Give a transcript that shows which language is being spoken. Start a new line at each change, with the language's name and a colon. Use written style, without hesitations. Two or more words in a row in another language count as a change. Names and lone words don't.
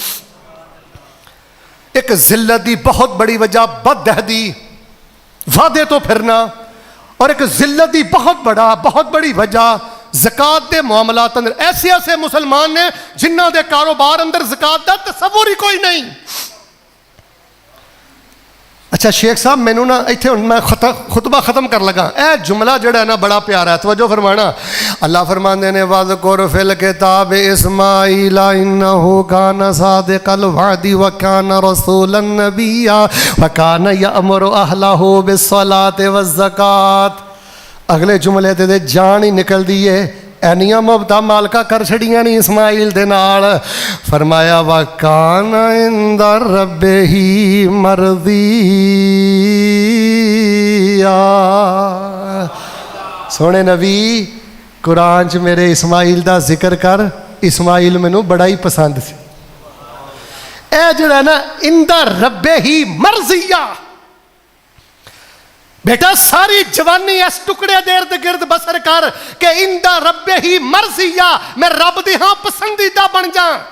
Punjabi: اک ذلت دی بہت وڈی وجہ بدعہدی، وعدے توں پھرنا، اور اک ذلت دی بہت وڈی وجہ زکات کے معاملات اندر.
Urdu: ایسے ایسے مسلمان نے جنہوں کے کاروبار اندر زکات کا تصور ہی کوئی نہیں.
Punjabi: اچھا شیخ صاحب، مینوں نہ ایتھے ہن میں خطبہ ختم کر لگا. یہ جملہ جیہڑا ہے نا بڑا پیارا ہے، توجہ فرمانا. اللہ فرماندے نے
Arabic: واذكر في الكتاب إسماعيل إنه كان صادق الوعد وكان رسولا نبيا وكان يأمر أهله بالصلاة والزكاة.
Punjabi: اگلے جملے تے جان ہی نکل دی ہے، اینیاں محبتاں مالکا کر چھڈیاں نہیں اسماعیل دے نال.
Arabic: فرمایا وكان عند ربه مرضيا.
Punjabi: سوہنے نبی، قرآن چ میرے اسماعیل دا ذکر کر، اسماعیل مینوں بڑا ہی پسند سی. اے جیہڑا نا
Arabic: عند ربه مرضيا,
Punjabi: بیٹا ساری جوانی اس ٹکڑے دیر دے گرد بسر کر کے
Arabic: عند ربه مرضيا,
Punjabi: میں رب دی ہاں پسندیدہ بن جا.